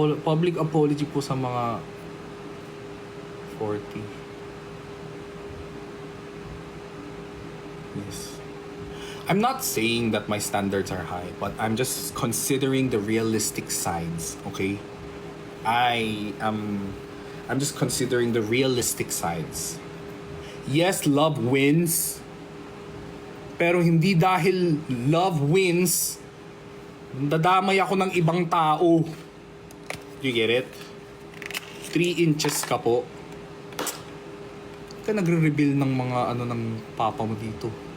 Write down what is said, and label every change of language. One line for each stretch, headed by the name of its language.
Filipino: Public apology po sa mga 40.
English: Yes. I'm not saying that my standards are high, but I'm just considering the realistic sides, okay? I'm just considering the realistic sides. Yes, love wins.
Filipino: Pero hindi dahil love wins, dadamay ako ng ibang tao.
English: You get it?
Filipino: 3 inches ka po. Ka nagre-reveal ng mga ano ng papa mo dito.